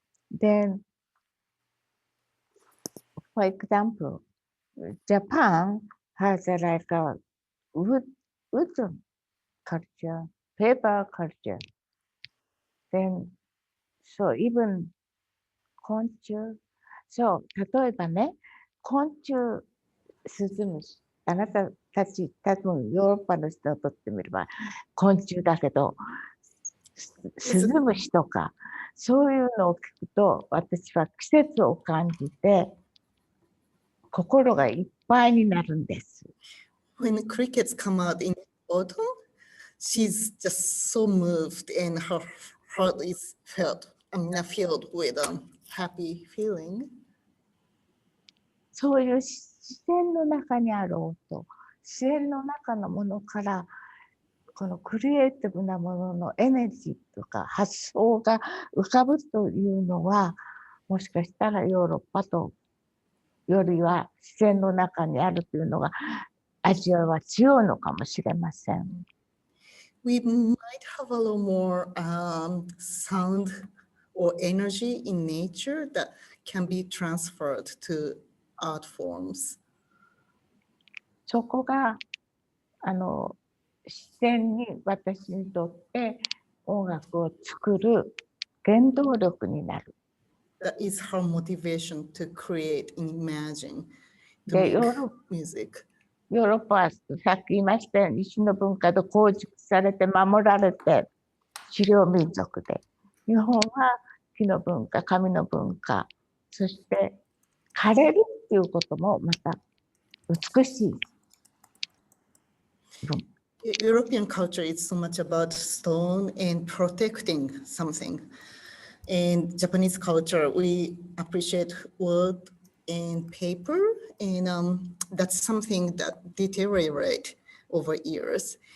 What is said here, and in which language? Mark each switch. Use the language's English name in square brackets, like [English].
[English] Then, for example, Japan has like a wooden culture, paper culture. Then, so even 昆虫。 [Japanese] そう、例えばね、昆虫、スズムシ。あなたたち、多分ヨーロッパの人にとってみれば昆虫だけど、スズムシとか、そういうのを聞くと、私は季節を感じて、心がいっぱいになるんです。 [English] When crickets come out in autumn, she's just so moved and her heart is filled with a happy feeling. [Japanese] そういう自然の中にある音、自然の中のものから、このクリエイティブなもののエネルギーとか発想が浮かぶというのは、もしかしたらヨーロッパとよりは自然の中にあるというのがアジアは強いのかもしれません。 [English] We might have a little more sound or energy in nature that can be transferred to art forms. [Japanese] そこが自然に私にとって音楽を作る原動力になる。 [English] That is her motivation to create, imagine, to [Japanese] で、 [English] make music. [Japanese] ヨーロッパはさっき言いましたように石の文化で構築されて守られて狩猟民族で、日本は木の文化、紙の文化、そして枯れるっていうこともまた美しい。 [English] European culture is so much about stone and protecting something. In Japanese culture, we appreciate wood and paper, and that's something that deteriorate over years.